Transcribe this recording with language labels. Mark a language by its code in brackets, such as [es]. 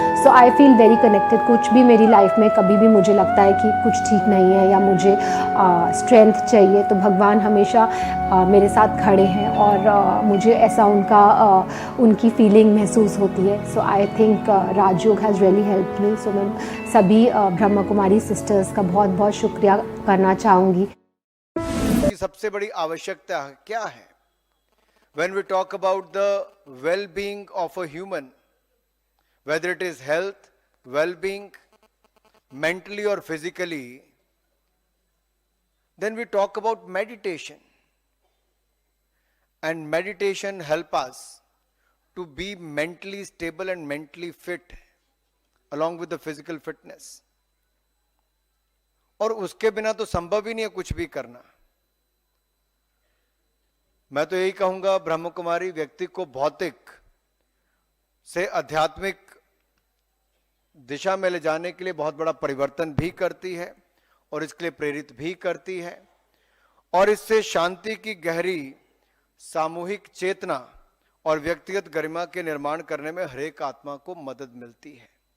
[en] So I feel very connected. [hi] कुछ भी मेरी लाइफ में कभी भी मुझे लगता है कि कुछ ठीक नहीं है या मुझे स्ट्रेंथ चाहिए, तो भगवान हमेशा मेरे साथ खड़े हैं और मुझे ऐसा उनकी फीलिंग महसूस होती है। [en] So I think Rajyog has really help me. [hi] सो मैं सभी ब्रह्मा कुमारी सिस्टर्स का बहुत बहुत शुक्रिया करना चाहूँगी। सबसे बड़ी आवश्यकता क्या है? [en] When we talk about the well-being of a human, whether it is health, well-being, mentally or physically, then we talk about meditation. And meditation help us to be mentally stable and mentally fit along with the physical fitness. [hi] और उसके बिना तो संभव ही नहीं है कुछ भी करना। मैं तो यही कहूंगा, ब्रह्म कुमारी व्यक्ति को भौतिक से आध्यात्मिक दिशा में ले जाने के लिए बहुत बड़ा परिवर्तन भी करती है और इसके लिए प्रेरित भी करती है, और इससे शांति की गहरी सामूहिक चेतना और व्यक्तिगत गरिमा के निर्माण करने में हर एक आत्मा को मदद मिलती है।